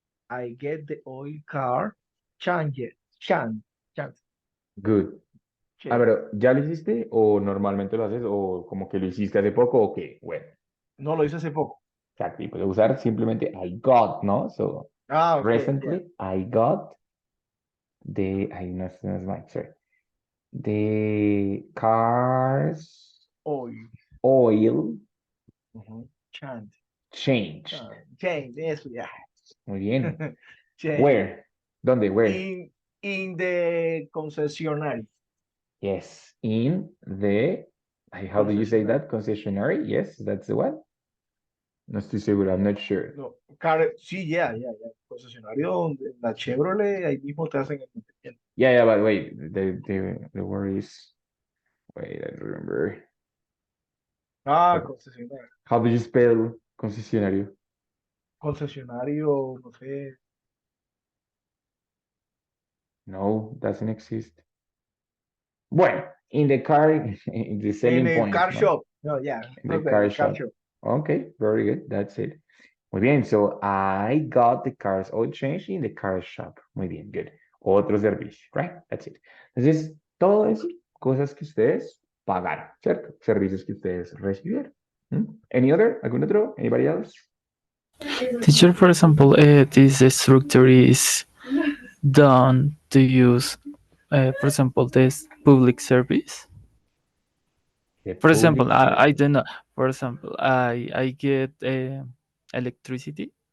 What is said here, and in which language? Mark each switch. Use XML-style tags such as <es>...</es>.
<en>I get the oil car changed. Good.</en> <es>Álvaro, ¿ya lo hiciste o normalmente lo haces o como que lo hiciste hace poco o qué? Bueno, No lo hice hace poco. exacto. Y puedes usar simplemente</es> <en>I got,</en> <es>¿no?</es> <en>So, Ah, okay. recently I got no, no es mine, sorry. The car's oil Changed. changed.</en> <es>Change, eso ya. Muy bien.</es> <en>Change. Where? ¿Dónde? Where? In the concesionario. Yes, in the, how do you say that? Concessionary? Yes, that's the one.</en> <es>No estoy seguro,</es> <en>I'm not sure.</en> <es>No, sí, ya. Concesionario donde la Chevrolet, ahí mismo te hacen el mantenimiento.</es> <en>Yeah, but wait, the word is, wait, I remember.</en> <es>Concesionario.</es> <en>How do you spell concesionario?</en> <es>Concesionario, no sé.</es> <en>No, doesn't exist. Bueno, in the car, in the selling</en> <es>En el</es> <en>point, car</en> <es>¿no? shop. No, ya.</es> <en>In the car shop. Okay, very good, that's it.</en> <es>Muy bien,</es> <en>so I got the car's oil changed in the car shop.</en> <es>Muy bien,</es> <en>good.</en> <es>Otro servicio,</es> <en>right? That's it.</en> <es>Entonces, todo eso, cosas que ustedes pagaron, ¿cierto? Servicios que ustedes recibieron.</es> <en>Any other?</en> <es>¿Algún otro?</es> <en>Anybody else? Teacher, for example, this structure is done to use, for example, this public service. The For example, public I service. don't know. For example, I get electricity.</en>